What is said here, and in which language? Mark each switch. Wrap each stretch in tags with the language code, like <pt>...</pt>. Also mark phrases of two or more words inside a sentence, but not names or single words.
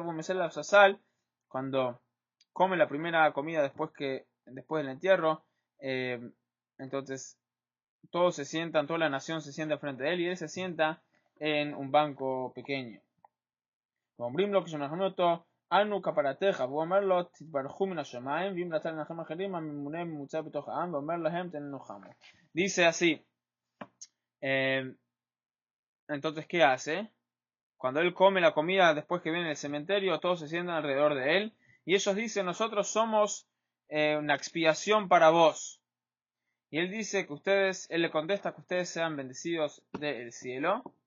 <es>Cuando come la primera comida después del entierro, entonces todos se sientan, toda la nación se sienta frente a él y él se sienta en un banco pequeño.</es> <he>אנו כפרתך, ואומר לו תתברכו מן השמיים, ואם רצה לנחם אחרים הממונה ממוצע בתוך העם, ואומר להם תנוחמו.</he> <es>Dice así, entonces ¿qué hace? Cuando él come la comida después que viene del cementerio, todos se sientan alrededor de él, y ellos dicen, nosotros somos una expiación para vos. Y él dice que él le contesta que ustedes sean bendecidos del cielo.</es>